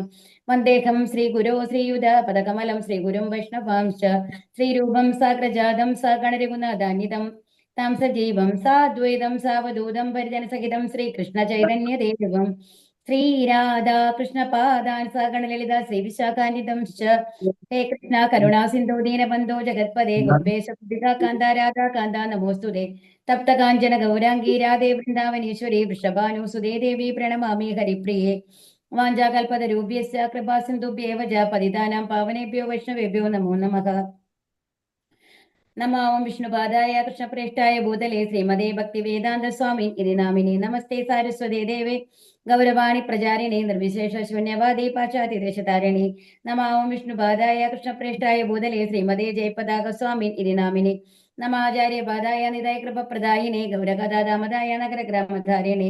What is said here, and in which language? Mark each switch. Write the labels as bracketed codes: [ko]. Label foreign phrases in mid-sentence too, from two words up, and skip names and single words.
[sa] वन्देऽहं श्रीगुरोः श्रीयुतपदकमलं श्रीगुरून् वैष्णवांश्च श्रीरूपं साग्रजातं सगणरघुनाथान्वितं तं सजीवं साद्वैतं सावधूतं परिजनसहितं श्रीकृष्ण चैतन्यदेवं श्रीराधा कृष्णपादान् सगणललित श्रीविशाखान्वितं हे कृष्ण करुणा सिन्धो दीनबन्धो जगत्पते गोपेश कान्त राधा कान्त नमोऽस्तु ते तप्त काञ्चन गौराङ्गी राधे वृन्दावनेश्वरि वृषभानुसुते देवि प्रणमामि हरिप्रिये. वाञ्छाकल्पतरूप्यस्य कृपा सिन्धुभ्य एव च पतितानां पावनेभ्यो वैष्णवेभ्यो नमो नमः. नमो विष्णुपादाय कृष्णप्रेष्ठाय भूतले श्रीमते भक्ति वेदान्त स्वामि इति नामिनि. नमस्ते सारस्वते देवे गौरवाणी प्रचारिणि निर्विशेष शून्यवादि पाश्चात्यदेशतारिणि. नमो विष्णुपादाय कृष्णप्रेष्ठाय भूतले श्रीमते जयपताक स्वामि इति नामिनि. नमाचार्यपादाय निताय कृपप्रदायिने गौरकथाधामदाय नगरग्रामधारिणि.